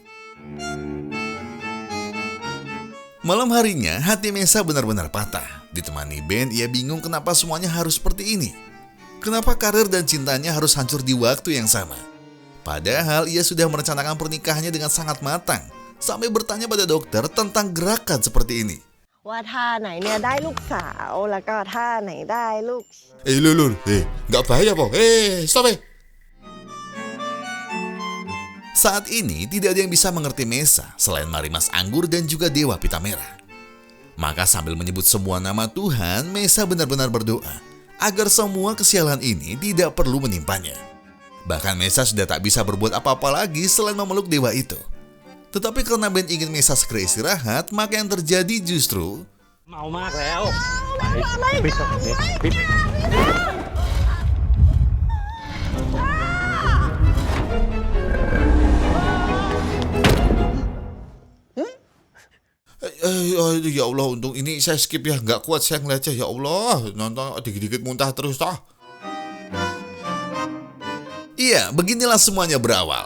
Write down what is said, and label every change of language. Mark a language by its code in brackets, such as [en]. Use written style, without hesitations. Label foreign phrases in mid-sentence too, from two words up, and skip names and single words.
[id] Malam harinya, hati Mesa benar-benar patah. Ditemani Ben, ia bingung kenapa semuanya harus seperti ini. Kenapa karir dan cintanya harus hancur di waktu yang sama? Padahal ia sudah merencanakan pernikahannya dengan sangat matang, sampai bertanya pada dokter tentang gerakan seperti ini. [th] ว่าท่าไหนเนี่ยได้ลูกสาวแล้วก็ท่าไหนได้ลูก [id] Lul, nggak bahaya po? Stop. Saat ini tidak ada yang bisa mengerti Mesa selain Marimas Anggur dan juga Dewa Pita Merah. Maka sambil menyebut semua nama Tuhan, Mesa benar-benar berdoa agar semua kesialan ini tidak perlu menimpanya. Bahkan Mesa sudah tak bisa berbuat apa-apa lagi selain memeluk dewa itu. Tetapi karena Ben ingin Mesa segera istirahat, maka yang terjadi justru... [th] เมามากแล้วไปส่งเนี่ย [id] Ya Allah, untung ini saya skip ya, nggak kuat saya ngeliatnya. Ya Allah, nonton dikit-dikit muntah terus toh. Iya, beginilah semuanya berawal.